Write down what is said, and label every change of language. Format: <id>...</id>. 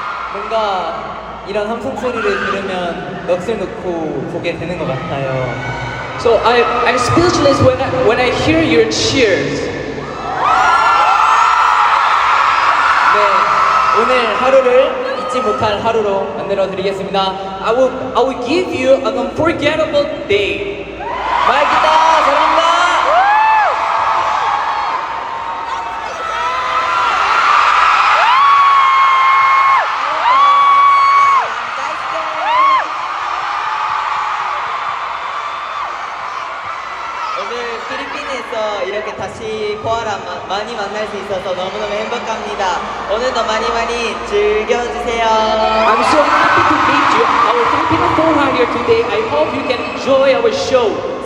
<ko>뭔가 이런 함성 소리를 들으면 넋을 놓고 보게 되는 것 같아요.</ko> <en>So I'm speechless when I hear your cheers.</en> <ko>네, 오늘 하루를 잊지 못할 하루로 만들어 드리겠습니다.</ko> <en>I will give you an unforgettable day.</en> <ko>마이키다, 사랑합니다. 오늘 필리핀에서 이렇게 다시 코아라 많이 만날 수 있어서 너무너무 행복합니다. 오늘도 많이 즐겨주세요.</ko> <en>I'm so happy to meet you. Our Filipino Poha here today. I hope you can enjoy our show.</en>